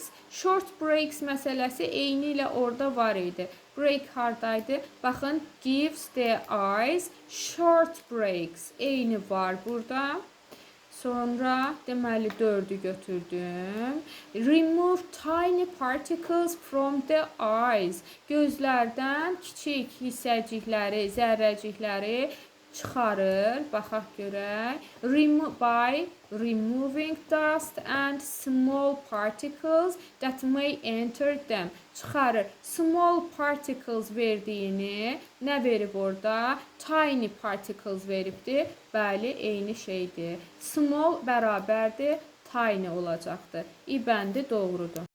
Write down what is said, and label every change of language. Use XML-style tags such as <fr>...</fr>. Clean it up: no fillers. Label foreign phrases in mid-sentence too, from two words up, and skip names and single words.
<en>Short breaks</en> <az>məsələsi eyni ilə orada var idi. Break hardaydı? Baxın,</az> <en>gives the eyes short breaks.</en> <az>Eyni var burada. Sonra deməli 4-ü götürdüm.</az> <en>Remove tiny particles from the eyes.</en> <az>Gözlərdən kiçik hissəcikləri, zərrəcikləri çıxarır. Baxaq görək.</az> <en>By removing dust and small particles that may enter them.</en> <az>Çıxarır.</az> <en>Small particles</en> <az>verdiyini nə verib orada?</az> <en>Tiny particles</en> <az>veribdir. Bəli, eyni şeydir. Small bərabərdir, tiny olacaqdır. İbəndi doğrudur.</az>